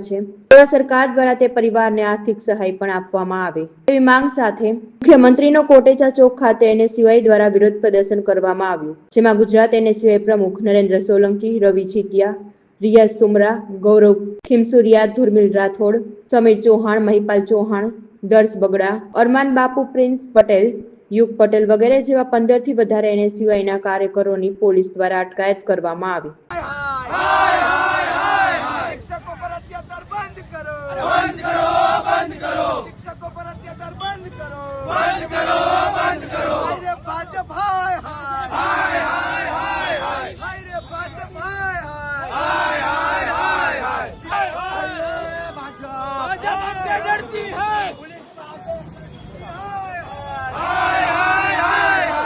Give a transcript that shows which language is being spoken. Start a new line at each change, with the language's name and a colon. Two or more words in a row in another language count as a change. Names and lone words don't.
Gujarati: છે તેવા સરકાર દ્વારા તે પરિવારને આર્થિક સહાય પણ આપવામાં આવે તેવી માંગ સાથે મુખ્યમંત્રીનો કોટેચા ચોક ખાતે એનએસયુઆઈ દ્વારા વિરોધ પ્રદર્શન કરવામાં આવ્યું જેમાં ગુજરાત એનએસયુઆઈ પ્રમુખ નરેન્દ્ર સોલંકી, રવિ ચિતિયા, રિયાઝ સુમરા, ગૌરવ ખીમસુરિયા, ધુર્મિલ રાઠોડ, સમીર ચૌહાણ, મહિપાલ ચૌહાણ, દર્શ બગડા, અરમાન બાપુ, પ્રિન્સ પટેલ, યુગ પટેલ વગેરે જેવા 15 થી વધારે એનએસયુઆઈના કાર્યકરોની પોલીસ દ્વારા અટકાયત કરવામાં આવી।
Hindi: शिक्षकों पर अत्याचार बंद करो, बंद करो, बंद करो। शिक्षकों पर अत्याचार बंद करो, बंद करो, बंद करो। हाय रे भाजप, हाय हाय, हाय हाय हाय हाय। हाय रे भाजप, हाय हाय, हाय हाय हाय हाय। हाय रे भाजप, भाजप हमसे डरती है। हाय हाय, हाय हाय हाय।